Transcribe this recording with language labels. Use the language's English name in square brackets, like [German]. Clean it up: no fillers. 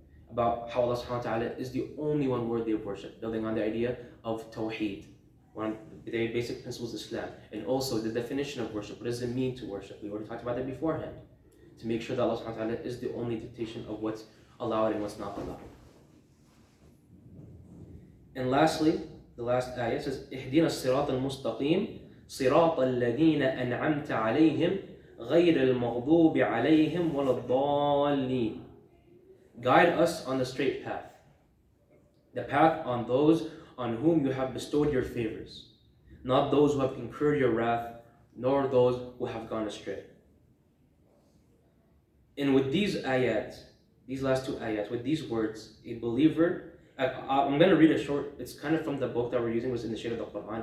[English] about how Allah subhanahu wa ta'ala is the only one worthy of worship, building on the idea of Tawheed, one of the basic principles of Islam, and also the definition of worship. What does it mean to worship? We already talked about that beforehand, to make sure that Allah subhanahu wa ta'ala is the only dictation of what's allowed and what's not allowed. And lastly, the last ayah says, [Arabic] اهدنا الصراط المستقيم صراط الذين أنعمت عليهم غير المغضوب عليهم ولا الضالين. [English] Guide us on the straight path, the path on those on whom you have bestowed your favors, not those who have incurred your wrath, nor those who have gone astray. And with these ayat, these last two ayat, with these words, a believer, I'm going to read a short, it's kind of from the book that we're using, was in the shade of the Qur'an.